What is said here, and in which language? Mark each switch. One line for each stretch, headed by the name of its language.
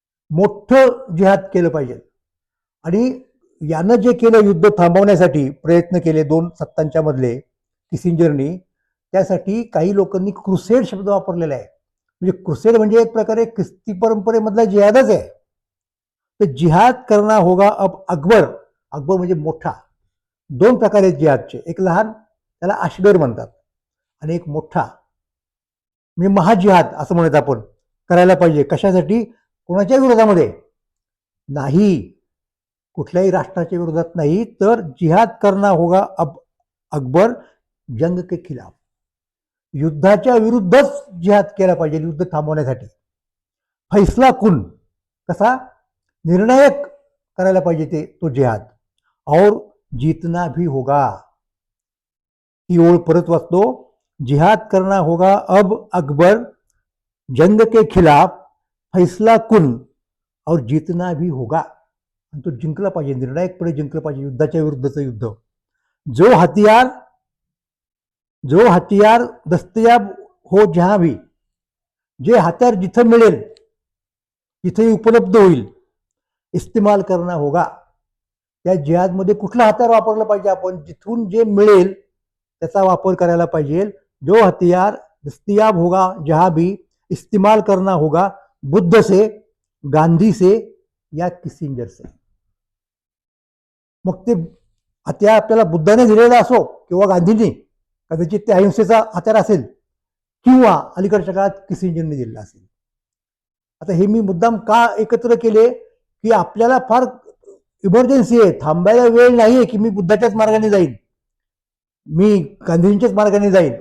Marathi: मोठं जिहाद केलं पाहिजे. आणि यानं जे केलं युद्ध थांबवण्यासाठी प्रयत्न केले दोन सत्तांच्या मधले किसिंजरनी, त्यासाठी काही लोकांनी क्रुसेड शब्द वापरलेला आहे. म्हणजे क्रुसेड म्हणजे एक प्रकारे ख्रिस्ती परंपरेमधला जिहादच आहे.
Hindi: तर जिहाद करना होगा अब अकबर.
Marathi: अकबर म्हणजे मोठा. दोन प्रकार आहेत जिहादचे, एक लहान, त्याला अशगर म्हणतात, आणि एक मोठा म्हणजे महाजिहाद असं म्हणत आपण करायला पाहिजे. कशासाठी? कोणाच्या विरोधामध्ये नाही, कुठल्याही राष्ट्राच्या विरोधात नाही, तर
Hindi: जिहाद करना होगा अब अकबर, जंग के खिलाफ.
Marathi: युद्धाच्या विरुद्धच जिहाद केला पाहिजे युद्ध थांबवण्यासाठी.
Hindi: फैसला कुन,
Marathi: कसा? निर्णायक करायला पाहिजे ते तो जिहाद.
Hindi: और जीतना भी होगा.
Marathi: ही ओळ परत वाचतो.
Hindi: जिहाद करना होगा अब अकबर, जंग के खिलाफ, फैसला कुन, और जीतना भी होगा.
Marathi: आणि तो जिंकला पाहिजे, निर्णायकपणे जिंकला पाहिजे, युद्धाच्या विरुद्धचं युद्ध.
Hindi: जो हथियार जो हथियार दस्तयाब हो जहां भी,
Marathi: जे हथियार जिथं मिळेल तिथेही उपलब्ध होईल,
Hindi: इस्तेमाल करना होगा.
Marathi: त्या जिहादमध्ये कुठलं हत्यार वापरलं पाहिजे, आपण जिथून जे मिळेल त्याचा वापर करायला पाहिजे.
Hindi: जो हथियार दस्तयाब होगा जहां भी, इस्तेमाल करना होगा, बुद्ध से, गांधी से या किसिंजर से.
Marathi: मग ते हत्यार आपल्याला बुद्धाने दिलेला असो किंवा गांधींनी, कदाचित ते अहिंसेचा हत्यार असेल, किंवा अलीकडच्या काळात किसिंजरने दिलेला असेल. आता हे मी मुद्दाम का एकत्र केले की आपल्याला फार इमर्जन्सी आहे, थांबायला वेळ नाहीये की मी बुद्धाच्याच मार्गाने जाईन, मी गांधींच्याच मार्गाने जाईन.